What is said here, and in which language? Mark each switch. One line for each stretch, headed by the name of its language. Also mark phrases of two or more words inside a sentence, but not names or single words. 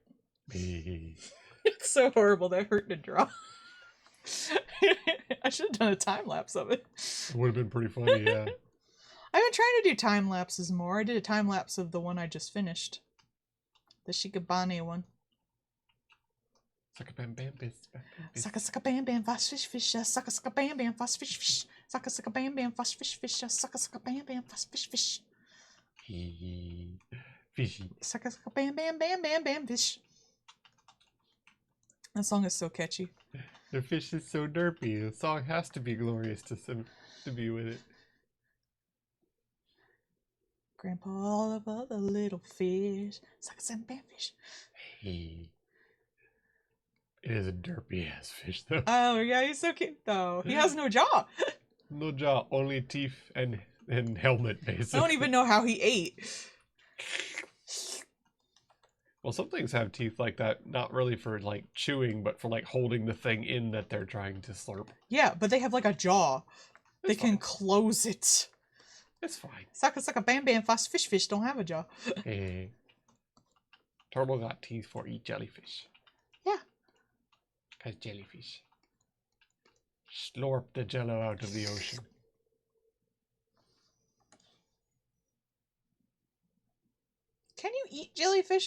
English: It's so horrible that hurt to draw. I should have done a time lapse of it. It would have been pretty funny, yeah. I've been trying to do time lapses more. I did a time lapse of the one I just finished. The Shikabane one. Sucka bam bam bis. Sucka sucka bam bam fast fish fish. Sucka sucka bam bam fast fish fish. Sucka sucka bam bam fast fish fish. Sucka sucka bam bam fast fish fish. Fishy. Sucka sucka bam bam bam bam bam fish. That song is so catchy. The fish is so derpy. The song has to be glorious to be with it. Grandpa Oliver, the little fish. Sucka sucka bam fish. Hey. It is a derpy ass fish though. Oh yeah, he's so cute though. He has no jaw. No jaw, only teeth and helmet basically. I don't even know how he ate. Well, some things have teeth like that, not really for like chewing, but for like holding the thing in that they're trying to slurp. Yeah, but they have like a jaw. They It's can fine. close it. It's fine. Sucka sucka bam bam fast fish don't have a jaw. Hey. Turtle got teeth for eat jellyfish. Yeah. Cause jellyfish slurp the jello out of the ocean. Can you eat jellyfish?